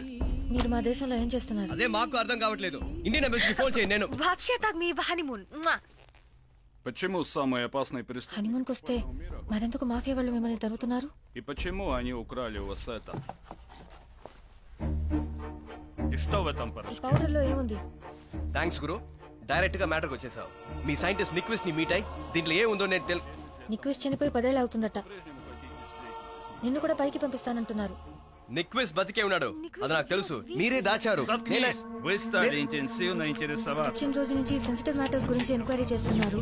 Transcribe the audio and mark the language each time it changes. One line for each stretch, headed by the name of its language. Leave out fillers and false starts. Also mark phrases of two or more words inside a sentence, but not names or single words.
Telugu: మీరు మా దేశంలో ఏం చేస్తున్నారు? అదే మాకు అర్థం కావట్లేదు.
English: Indian Embassyki
Telugu: ఫోన్ చేయండి. నేను вообще-то మీ హనీమూన్.
Russian: Почему самые опасные преступники?
Telugu: హనీమూన్కి వస్తే మరెందుకు మాఫియా వాళ్ళు మిమ్మల్ని తరుముతున్నారు?
Russian: И почему они украли у вас это? И что в этом порошке?
Telugu: పౌడర్ లో ఏముంది? థ్యాంక్స్ గురు, డైరెక్ట్ గా మ్యాటర్కి వచ్చేసావు. మీ సైంటిస్ట్ నిక్విస్ ని మీట్ అయి దీంట్లో ఏముందో నేను నిక్విస్ చనిపోయి 10 ఏళ్ళు అవుతుందట. నిన్ను కూడా పైకి పంపిస్తానంటున్నారు. నిక్విస్ బతికే ఉన్నాడు, అది నాకు తెలుసు. మీరే దాచారు. వచ్చిన రోజు నుంచి
English: sensitive matters
Telugu: గురించి ఎంక్వైరీ చేస్తున్నారు.